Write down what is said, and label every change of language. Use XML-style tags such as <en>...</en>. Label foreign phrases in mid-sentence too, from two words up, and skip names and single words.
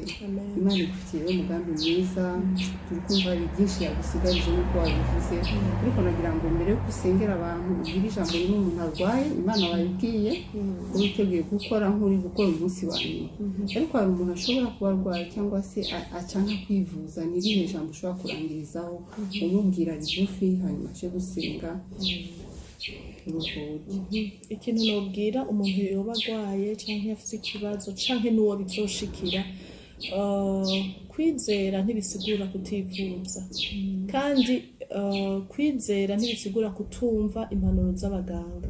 <rw>Imana igufitiye umugambi mwiza, turi kumva hari byinshi yagusigarije nk'uko wabivuze. Ariko nagira ngo mbere yo gusengera abantu ubwire ijambo rimwe umuntu arwaye, Imana bayibwiye ko witeguye gukora nk'uri gukora umunsi wa nyuma. Ariko hari umuntu ashobora kuba arwaye cyangwa se acanka kwivuza, ni irihe jambo ushobora kurangirizaho umubwira rigufi hanyuma aje gusenga?</rw> <rn>Ikintu nobwira umuntu yoba agwaye canke afite ikibazo canke n'uwo bizoshikira, kwizera ntibisigura kutivuza, kandi kwizera ntibisigura kutumva impanuro z'abaganga.</rn>